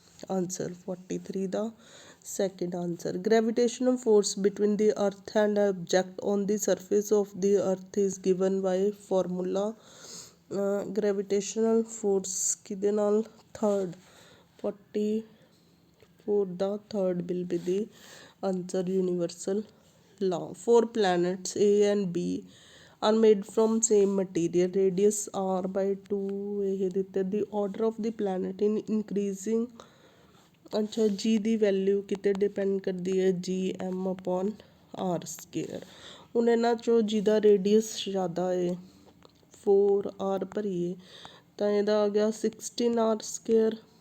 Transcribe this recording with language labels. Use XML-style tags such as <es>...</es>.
<en>answer 43 ਦਾ second answer gravitational force between the earth and object on the surface of the earth is given by formula gravitational force</en> <pa>ਕਿਹਦੇ ਨਾਲ</pa> <en>third 44 ਦਾ third will be the answer universal law. Four planets A and B are made from same material. Radius r by 2</en> <pa>ਇਹ ਦਿੱਤੇ.</pa> <en>The order of the planet in increasing</en> <pa>ਅੱਛਾ ਜੀ ਦੀ value ਕਿਤੇ depend ਕਰਦੀ ਹੈ</pa> <en>G M upon R square.</en> <pa>ਹੁਣ ਇਹਨਾਂ 'ਚੋਂ ਜਿਹਦਾ ਰੇਡੀਅਸ ਜ਼ਿਆਦਾ ਹੈ 4r ਭਰੀਏ ਤਾਂ ਇਹਦਾ ਆ ਗਿਆ 16r ਸਕੇਅਰ।</pa>